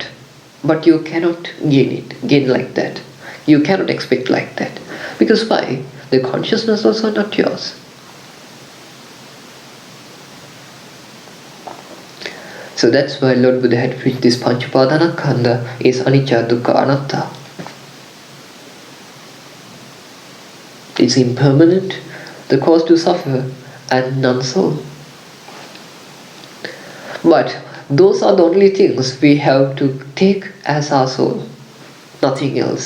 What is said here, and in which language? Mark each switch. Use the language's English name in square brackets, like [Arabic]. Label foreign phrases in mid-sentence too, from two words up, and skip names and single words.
[English] But you cannot gain like that. You cannot expect like that. Because why? The consciousness also not yours. So that's why Lord Buddha had preached this Panchapadanakkhandha is [Pali] anicca, dukkha, anatta. [English] It's impermanent, the cause to suffer, and non-soul. But those are the only things we have to take as our soul, nothing else.